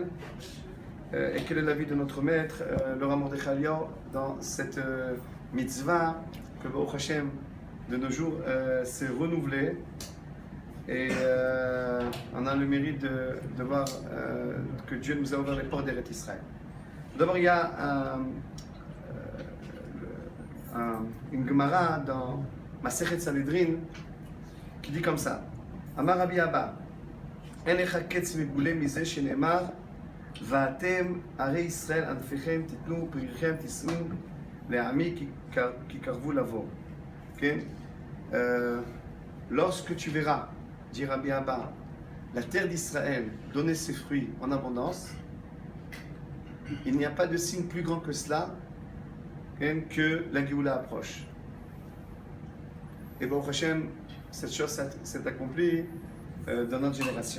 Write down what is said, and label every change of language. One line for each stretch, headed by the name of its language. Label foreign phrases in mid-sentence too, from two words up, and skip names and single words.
French: Et quel est l'avis de notre maître, le Rav Mordechai Eliyahu, dans cette mitzvah que
Hebrew: Baruch Hashem
French: de nos jours s'est renouvelée, et on a le mérite de voir que Dieu nous a ouvert les portes d'Eretz Israël. D'abord, il y a une Gemara dans Masechet Sanhedrin qui dit comme ça:
Hebrew: אמר רבי אבא, אין לך קץ מגולה מזה שנאמר ואתם ערי ישראל ענפיכם תיתנו פריכם תישאו לעמי כי קרבו לבוא. כן?
French: Lorsque tu verras, dit Rabbi Abba, la terre d'Israël donner ses fruits en abondance, il n'y a pas de signe plus grand que cela, que la Géoula approche. Et
Hebrew: Baruch Hashem,
French: cette chose s'est accomplie dans notre génération.